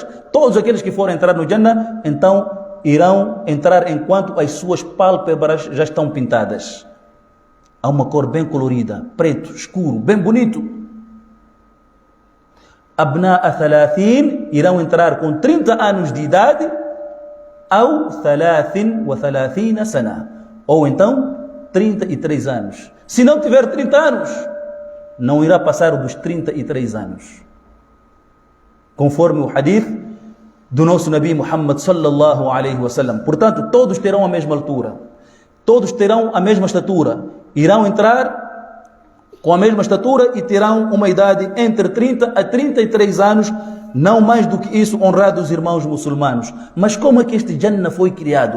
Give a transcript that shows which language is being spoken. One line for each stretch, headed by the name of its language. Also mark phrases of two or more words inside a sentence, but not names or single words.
Portuguese: Todos aqueles que forem entrar no Jannah, então irão entrar enquanto as suas pálpebras já estão pintadas. Há uma cor bem colorida, preto, escuro, bem bonito.
Arabic: أبناء ثلاثين,
Portuguese: irão entrar com 30 anos de idade, ou
Arabic: ثلاثين وثلاثين سنة,
Portuguese: ou então 33 anos. Se não tiver 30 anos, não irá passar dos 33 anos. conforme o hadith do nosso Nabi Muhammad
Arabic: صلى الله عليه وسلم.
Portuguese: Portanto, todos terão a mesma altura, todos terão a mesma estatura, irão entrar com a mesma estatura e terão uma idade entre 30 a 33 anos, não mais do que isso, honrados irmãos muçulmanos. Mas como é que este Jannah foi criado?